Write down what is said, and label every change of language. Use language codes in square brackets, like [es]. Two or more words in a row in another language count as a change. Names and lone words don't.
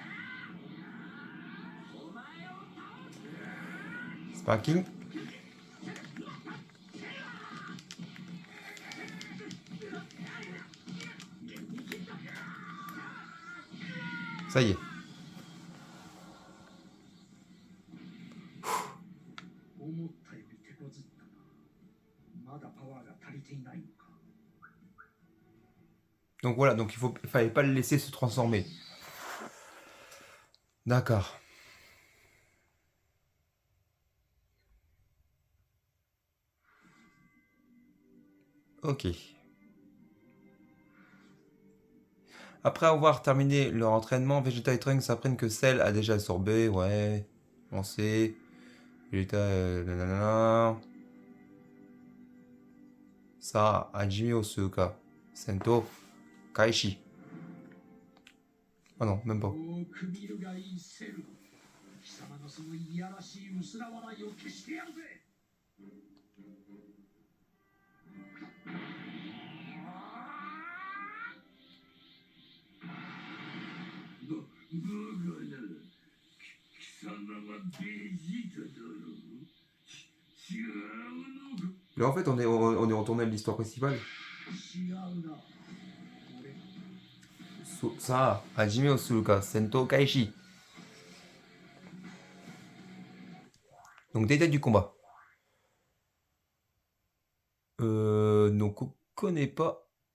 [en] Sparking. [fr] Ça y est. [ja] 思ったより手こずったな。まだパワーが足りていないのか。 [fr] Donc voilà, donc il fallait pas le laisser se transformer. D'accord. Ok. Après avoir terminé leur entraînement, Vegeta et Trunks apprennent que Cell a déjà absorbé, ouais, on sait. Vegeta, nanana. Ça, [ja] 始め オスカ 戦闘 開始. [fr] Ah non, même pas. [ja] よーく見るがいいセル。貴様のそのいやらしい薄ら笑いを消してやるぜ。バカな。貴様はベジータだろう。違うのか。 [fr] Là en fait on est retourné à l'histoire principale. [ja] 違うな。俺 Ça, 始め オスカ 戦闘 開始. [fr] Donc détail du combat. Donc on connaît pas.